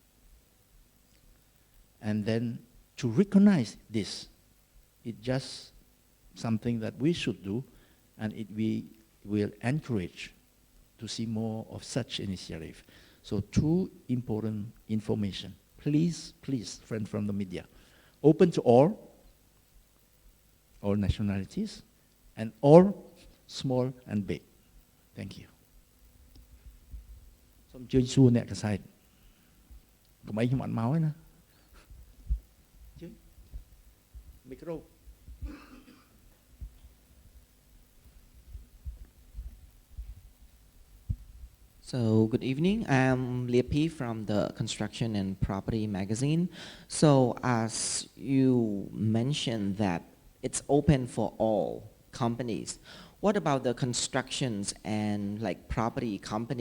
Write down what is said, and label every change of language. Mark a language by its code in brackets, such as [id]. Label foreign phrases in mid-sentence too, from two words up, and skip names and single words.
[en] And then to recognize this, it's just something that we should do, and we will encourage to see more of such initiative. So two important information. Please, friends from the media, open to all nationalities, and all small and big. Thank you. [km] សូមអញ្ជើញសួរអ្នកកសែតកុំអីខ្ញុំអត់មកទេណា Micro. [en] So good evening. I'm Liepi from the Construction and Property magazine. So as you mentioned that it's open for all companies, what about the constructions and like property company?